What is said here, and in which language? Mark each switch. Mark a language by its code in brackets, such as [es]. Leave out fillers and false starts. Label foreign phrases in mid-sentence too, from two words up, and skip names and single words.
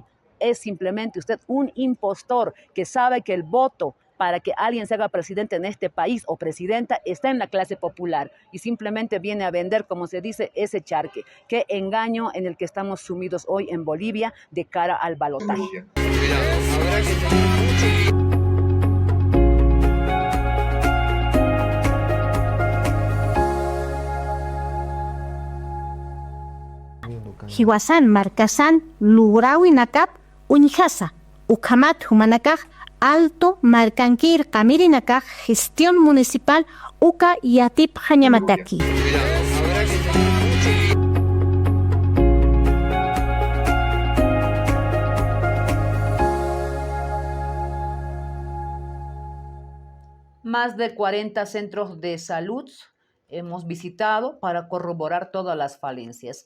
[es] Es simplemente usted un impostor que sabe que el voto para que alguien se haga presidente en este país o presidenta está en la clase popular y simplemente viene a vender, como se dice, ese charque. Qué engaño en el que estamos sumidos hoy en Bolivia de cara al balotaje. [ay] Hiwasan marcasan lurawi nakap unijasa ukamat humanakaj alto marcanquir camirinakaj [es] gestión municipal [ay] uka yatip hañamataki. [es] Más de 40 centros de salud hemos visitado para corroborar todas las falencias.